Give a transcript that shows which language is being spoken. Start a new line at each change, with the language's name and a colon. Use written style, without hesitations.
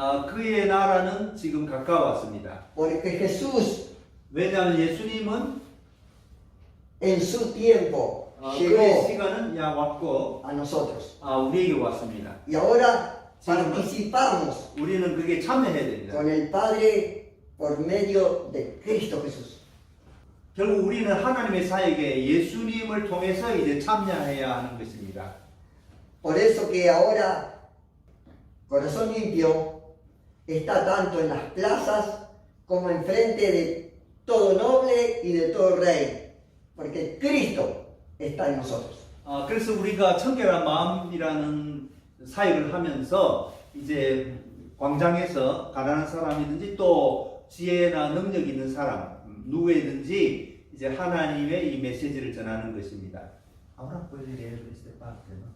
Korean: 그의 나라는 지금 가까웠습니다.
Spanish: Porque Jesús
Korean: 왜냐하면 예수님은
Spanish: en su tiempo
Korean: 그의
Spanish: llegó
Korean: 시간은 야 왔고
Spanish: a nosotros.
Korean: 우리에게 왔습니다.
Spanish: Y ahora participamos
Korean: 우리는 그게 참여해야 됩니다.
Spanish: con el Padre por medio de Cristo Jesús.
Korean: 결국 우리는 하나님의 사역에 예수님을 통해서 이제 참여해야 하는 것입니다.
Spanish: Por eso que ahora Corazón Limpio está tanto en las plazas como enfrente de todo noble y de todo rey, porque Cristo está en nosotros.
Korean: 그래서 우리가 청결한 마음이라는 사역을 하면서 이제 광장에서 가난한 사람이든지 또 지혜나 능력 있는 사람 누구에든지 이제 하나님의 이 메시지를 전하는 것입니다.
Spanish: Ahora puede leer esta parte, ¿no?